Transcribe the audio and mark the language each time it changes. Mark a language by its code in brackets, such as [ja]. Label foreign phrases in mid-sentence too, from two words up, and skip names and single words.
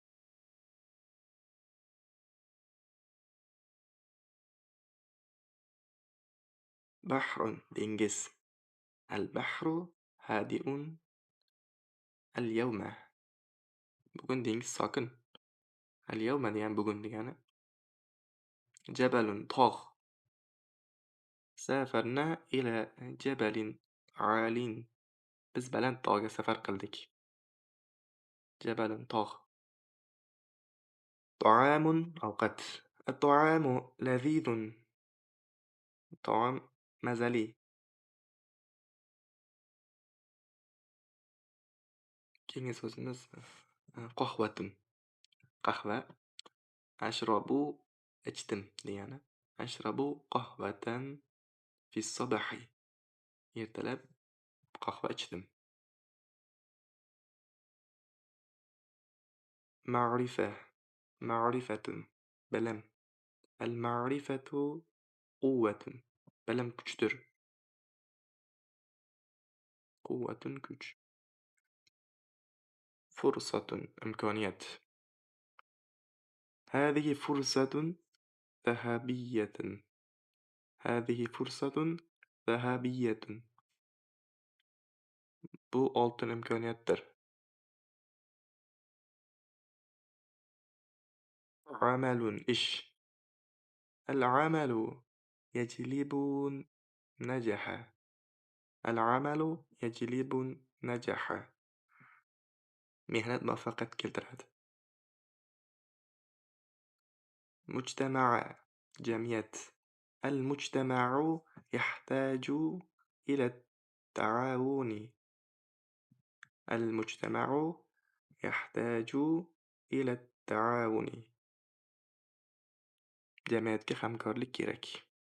[uz] Bahrun dengiz. [ar] البحر هادئ اليوم. [uz] Bugun dengiz sokin. Al-yawma degan bugun degani. Jabalun tog'. [ar] سافرنا إلى جبل عال. [uz] biz baland tog'ga safar qildik. [ar] جبل tog'. طعام أوقات. الطعام لذيذ. طعام mazali. [uz] Keyingi so'zimiz qahvatun. Qahva. Ashrabu ichdim degani. [ar] أشرب قهوة في صباح. [uz] Ertalab qahva ichdim. Ma'rifa. [ar] Ma'rifatun. Bilim. المعرفة قوة. [uz] Bilim kuchdir. Quwwatun kuch. Fursatun imkoniyat. [ar] هذه فرصة ذهبية. هذه فرصة ذهبية. [uz] Bu oltin imkoniyatdir. [ar] عمل ish. العمل يجلب نجاح. العمل يجلب نجاح. [uz] Mehnat muvaffaqiyat keltiradi. [ar] مجتمع جمعية. المجتمع يحتاج إلى التعاون. المجتمع يحتاج إلى التعاون. [uz] Jamiyatga hamkorlik kerak.